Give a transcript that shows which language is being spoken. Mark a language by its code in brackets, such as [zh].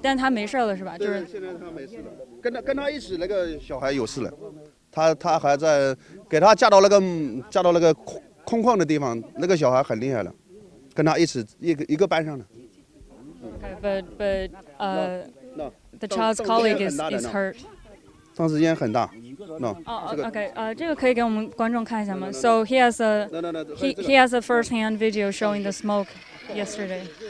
[zh] 但他没事了是吧？就是现在他没事了，跟他一起那个小孩有事了，他还在给他架到那个空旷的地方，那个小孩很厉害了，跟他一起一个班上的。 [en] Okay, but the child's colleague is hurt. [zh] 当时烟很大。 [en] Okay. [zh] 这个可以给我们观众看一下吗 [en] ？So he has a first-hand video showing the smoke yesterday.